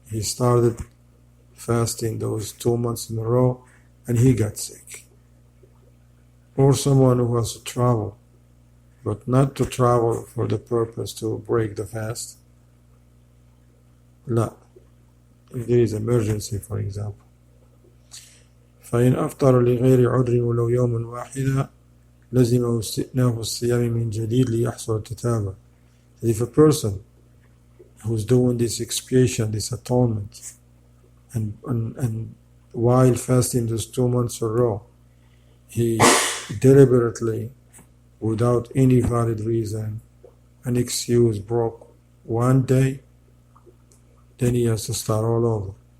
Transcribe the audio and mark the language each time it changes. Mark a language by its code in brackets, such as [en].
[en] He started fasting those 2 months in a row and he got sick. Or someone who has to travel, but not to travel for the purpose to break the fast. [ar] لا. [en] If there is emergency, for example. [ar] فإن أفطر لغير عذر ولو يوما واحدا لزمه استئناف الصيام من جديد ليحصل التتابع. [en] If a person who's doing this expiation, this atonement, and while fasting those 2 months in a row, he deliberately, without any valid reason, an excuse, broke 1 day, then he has to start all over.